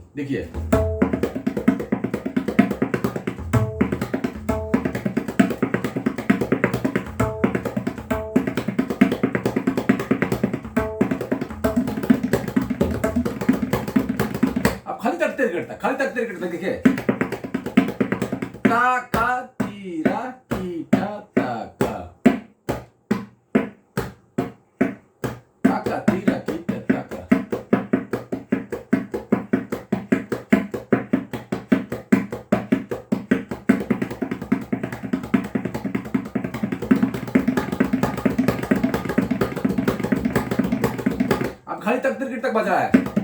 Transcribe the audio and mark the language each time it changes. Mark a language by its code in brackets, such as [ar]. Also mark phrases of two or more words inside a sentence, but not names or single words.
[hi] देखिए खाली तक तेरे गिट तक, देखिए ता का तीरा कीटा ताका, ताका तीरा कीटा ताका। अब खाली तक तेरे गिट तक बज रहा है।